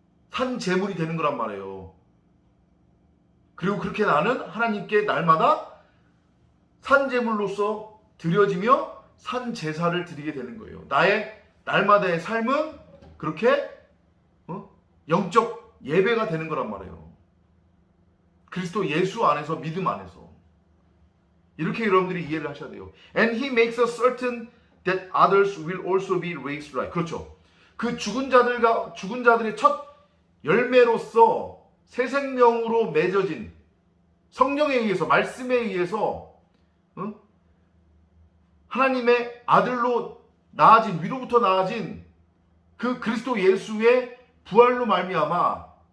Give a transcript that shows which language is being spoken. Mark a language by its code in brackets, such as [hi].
[ko] 산 제물이 되는 거란 말이에요. 그리고 그렇게 나는 하나님께 날마다 산 제물로서 드려지며 산 제사를 드리게 되는 거예요. 나의 날마다의 삶은 그렇게 영적 예배가 되는 거란 말이에요. 그리스도 예수 안에서, 믿음 안에서. 이렇게 여러분들이 이해를 하셔야 돼요. [en] And he makes us certain that others will also be raised right. [ko] 그렇죠. 그 죽은 자들의 첫 열매로서 새 생명으로 맺어진 성령에 의해서, 말씀에 의해서 하나님의 아들로 나아진, 위로부터 나아진 그 그리스도 예수의 부활로 말미암아